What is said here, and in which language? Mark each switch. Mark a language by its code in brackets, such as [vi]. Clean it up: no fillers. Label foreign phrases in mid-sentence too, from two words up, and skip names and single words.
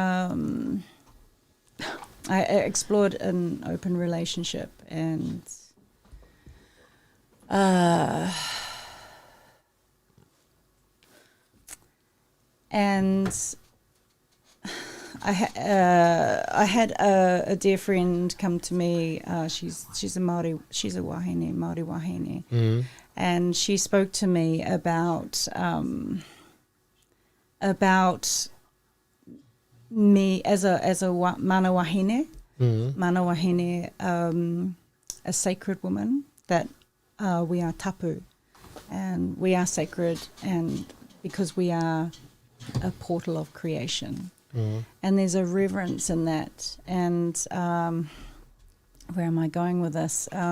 [en] I explored an open relationship, and I had a dear friend come to me. She's a Māori, she's a wahine, [mi] Māori wahine, [en] and she spoke to me about me as a [mi] mana wahine, [en] a sacred woman, that we are tapu, and we are sacred, and because we are a portal of creation. And there's a reverence in that. And where am I going with this?